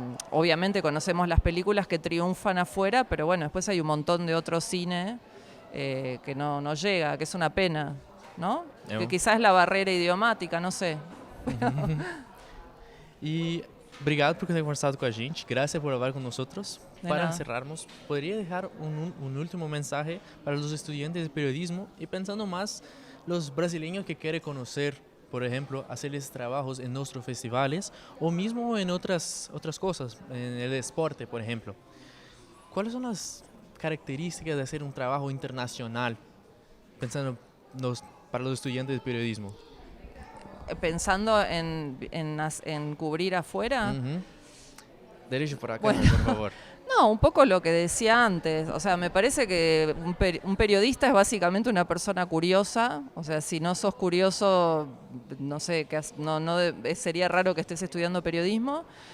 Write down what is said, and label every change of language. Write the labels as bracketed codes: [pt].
[es] Obviamente conocemos las películas que triunfan afuera, pero bueno, después hay un montón de otro cine que no llega, que es una pena, ¿no? Que quizás es la barrera idiomática, no sé. [pt] E obrigado por ter conversado com a gente, graças por falar com nós. Para encerrarmos, poderia deixar um último mensagem para os estudantes de periodismo e pensando mais os brasileiros que querem conhecer, por exemplo, fazer esses trabalhos em nossos festivais ou mesmo em outras coisas, em esporte, por exemplo. Quais são as características de fazer um trabalho internacional, pensando para os estudantes de periodismo? [es] Pensando en cubrir afuera. Derecho por acá, bueno, por favor. No, un poco lo que decía antes. O sea, me parece que un periodista es básicamente una persona curiosa. O sea, si no sos curioso, no sé, sería raro que estés estudiando periodismo.